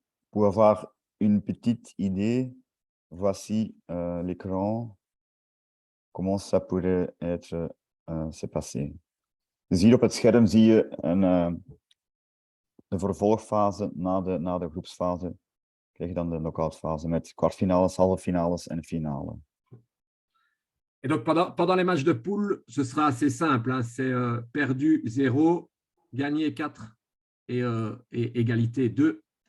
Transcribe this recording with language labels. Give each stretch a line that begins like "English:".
French: Pour avoir une petite idée, voici l'écran. Comment ça pourrait être se passer.
Dutch: Dus hier op het scherm zie je de vervolgfase na de groepsfase. Krijg je dan de knock-outfase met kwartfinales, halve finales en finale.
French: Et donc, pendant les matchs de poule, ce sera assez simple. Hein. C'est perdu 0, gagné 4 et égalité 2.